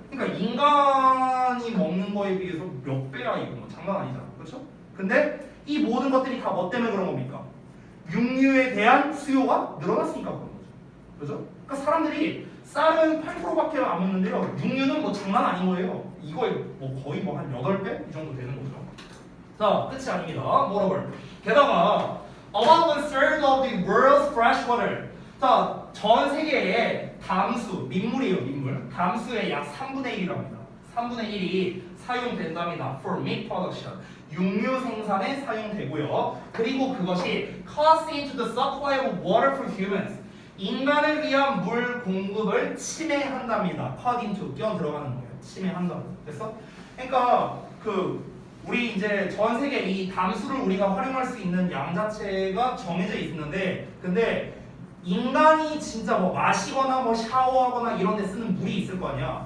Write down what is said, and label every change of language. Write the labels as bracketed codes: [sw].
[ko] 그러니까 인간이 먹는 거에 비해서 몇 배야 이거. 뭐 장난 아니잖아. 그렇죠? 근데 이 모든 것들이 다 뭐 때문에 그런 겁니까? 육류에 대한 수요가 늘어났으니까 그런 거죠. 그렇죠? 그러니까 사람들이 쌀은 8%밖에 안 먹는데요. 육류는 뭐 장난 아닌 거예요. 이거에 뭐 거의 뭐 한 8배 이 정도 되는 거죠. 자, 끝이 아닙니다. [en] Moreover, [ko] 게다가 [en] about 1/3 of the world's fresh water. [ko] 자, 전 세계의 담수, 민물이에요, 민물. 담수의 약 3분의 1이랍니다. 3분의 1이 사용된답니다. [en] For meat production. [ko] 육류 생산에 사용되고요. 그리고 그것이 [en] cost into the supply of water for humans. [ko] 인간을 위한 물 공급을 침해한답니다. [en] cut into, [ko] 끼어 들어가는 거예요. 침해한다고. 됐어? 그러니까 우리 이제 전 세계 이 담수를 우리가 활용할 수 있는 양 자체가 정해져 있는데, 근데 인간이 진짜 뭐 마시거나 뭐 샤워하거나 이런 데 쓰는 물이 있을 거 아니야.